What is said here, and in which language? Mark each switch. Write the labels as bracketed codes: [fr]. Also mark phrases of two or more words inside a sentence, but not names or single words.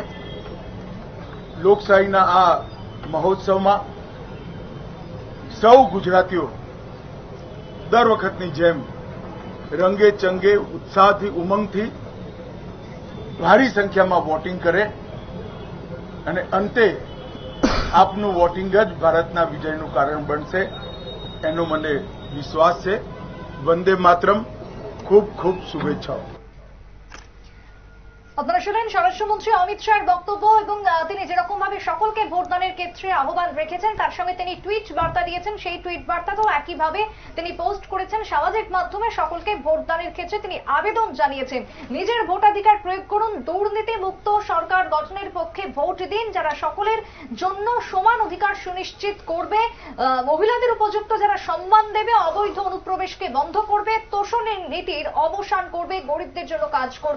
[gu] લોકશાહીના આ મહોત્સવમાં સૌ ગુજરાતીઓ દર વખતની જેમ રંગે ચંગે ઉત્સાહથી ઉમંગથી ભારી સંખ્યામાં વોટિંગ કરે અને અંતે આપનું વોટિંગ જ ભારતના વિજયનું કારણ બનશે એનો મને વિશ્વાસ છે. [bn] વંદે মাতরম. খুব খুব শুভেচ্ছাও. আপনারা শুনলেন স্বরাষ্ট্রমন্ত্রী অমিত শাহের বক্তব্য এবং তিনি যেরকম ভাবে সকলকে ভোটদানের ক্ষেত্রে আহ্বান রেখেছেন তার সঙ্গে তিনি টুইট বার্তা দিয়েছেন, সেই টুইট বার্তাতেও একইভাবে তিনি পোস্ট করেছেন সামাজিক মাধ্যমে সকলকে ভোটদানের ক্ষেত্রে তিনি আবেদন জানিয়েছেন নিজের ভোটাধিকার প্রয়োগ করুন, দুর্নীতি মুক্ত সরকার গঠনের পক্ষে ভোট দিন, যারা সকলের জন্য সমান অধিকার সুনিশ্চিত করবে, মহিলাদের উপযুক্ত যারা সম্মান দেবে, অবৈধ অনুপ্রবেশকে বন্ধ করবে, তোষণের নীতির অবসান করবে, গরিবদের জন্য কাজ করবে।